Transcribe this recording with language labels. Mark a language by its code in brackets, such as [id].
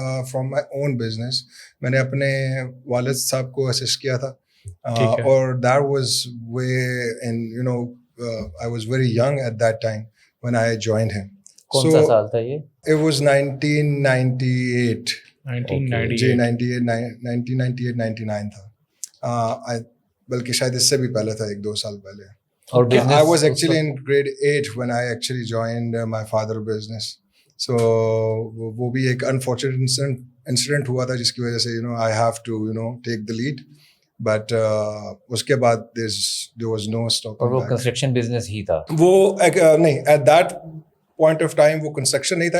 [en] From my own business. [ur] میں نے اپنے والد صاحب کو اسسٹ کیا تھا, [en] اور that was way in you know I was very young at that time when I joined him. [ur] کون سا سال تھا یہ؟ [en] It was 1998. 1998. [ur] جی 1998-99 تھا. بلکہ شاید اس سے بھی پہلے تھا, 1-2 سال پہلے. اور [en] I was actually in grade 8 when I actually joined my father's business. So [ur] وہ بھی ایک [en] unfortunate incident [ur] ہوا تھا جس کی وجہ سے [en] I have to take the lead. But [ur] اس کے بعد [en] there was no stopping. [ur] اور وہ کنسٹرکشن بزنس ہی تھا؟ وہ نہیں, [en] at that point of time [ur] وہ کنسٹرکشن نہیں تھا.